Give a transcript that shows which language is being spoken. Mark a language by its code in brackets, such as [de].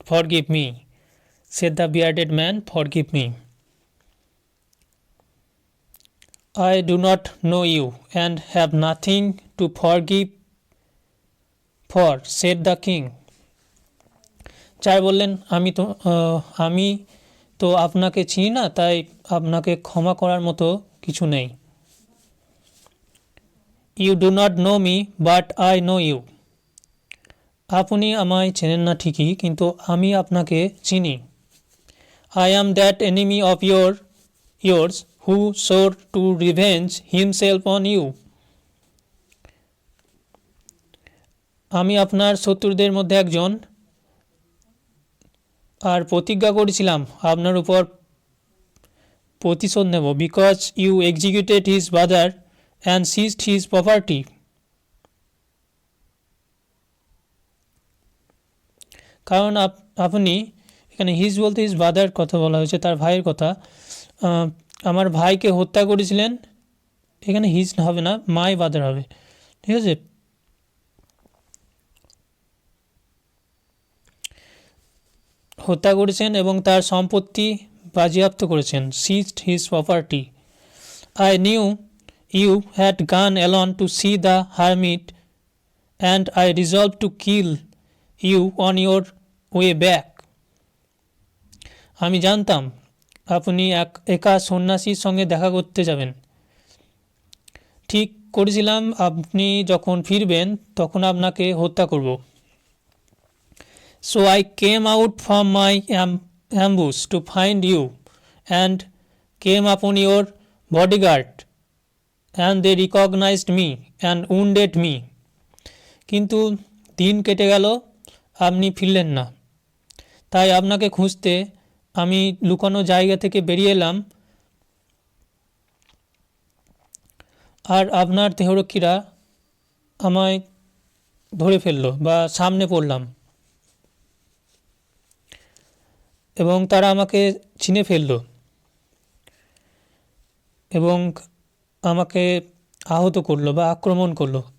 [en] "Forgive me," said the bearded man, "forgive me. I do not know you and have nothing to forgive for," said the king. [bn] চার বললেন, আমি তো আপনাকে চিনি না, তাই আপনাকে ক্ষমা করার মতো কিছু নেই। [en] "You do not know me, but I know you." [bn] আপনি আমায় চেনেন না ঠিকই, কিন্তু আমি আপনাকে চিনি। [en] "I am that enemy of yours who swore to revenge himself on you." [bn] আমি আপনার শত্রুদের মধ্যে একজন, আর প্রতিজ্ঞা করেছিলাম আপনার উপর প্রতিশোধ নেব। [en] "Because you executed his brother and seized his property." [bn] কারণ আপনি, এখানে [en] his [bn] বলতে [en] his brother [bn] কথা বলা হয়েছে, তার ভাইয়ের কথা, আমার ভাইকে হত্যা করেছিলেন। এখানে [en] his [bn] হবে না, [en] my brother [bn] হবে, ঠিক আছে। হত্যা করেছেন এবং তার সম্পত্তি বাজেয়াপ্ত করেছেন। [en] Seized his property. "I knew you had gone alone to see the hermit and I resolved to kill you on your way back." [bn] আমি জানতাম আপনি একা সন্ন্যাসীর সঙ্গে দেখা করতে যাবেন। ঠিক করেছিলাম আপনি যখন ফিরবেন তখন আপনাকে হত্যা করব। [en] "So I came out from my ambush to find you and came upon your bodyguard and they recognized me and wounded me." [bn] কিন্তু দিন কেটে গেল, আপনি ফিরলেন না, তাই আপনাকে খুঁজতে আমি লুকানো জায়গা থেকে বেরিয়ে এলাম, আর আপনার দেহরক্ষীরা আমায় ধরে ফেলল বা সামনে পড়লাম এবং তারা আমাকে চিনে ফেলল এবং আমাকে আহত করলো বা আক্রমণ করলো।